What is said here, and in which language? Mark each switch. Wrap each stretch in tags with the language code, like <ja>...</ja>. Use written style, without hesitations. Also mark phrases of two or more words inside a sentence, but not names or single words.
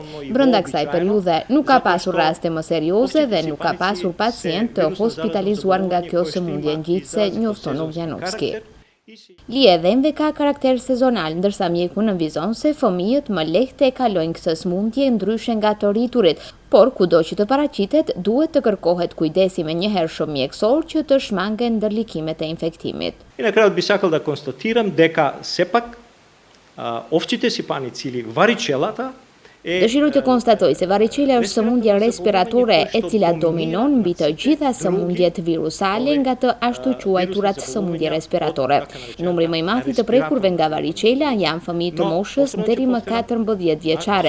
<sq>Brenda kësaj periudhe nuk ka pasur raste më serioze dhe nuk ka pasur pacient të hospitalizuar nga kjo sëmundje ngjitëse, njofton Ognjanovski. Lije e dhënve ka karakter sezonal, ndërsa mjeku nënvizon se fëmijët më lehtë e kalojnë këtë sëmundje ndryshe nga të rriturit, por kudo që të paraqitet duhet të kërkohet kujdesi menjëhershëm mjekësor që të shmangen ndërlikimet e infektimit.</sq> <mk>И на крајот би сакал да констатирам дека сепак овчите сипаници или варичелата</mk> <sq>Dëshiroj të konstatoj se varicela është sëmundje respiratore e cila dominon mbi të gjitha sëmundjet virusale nga të ashtu quajturat sëmundje respiratore. Numri më i madh i të prekurve nga varicela janë fëmijë të moshës deri më 14 vjeçare.</sq>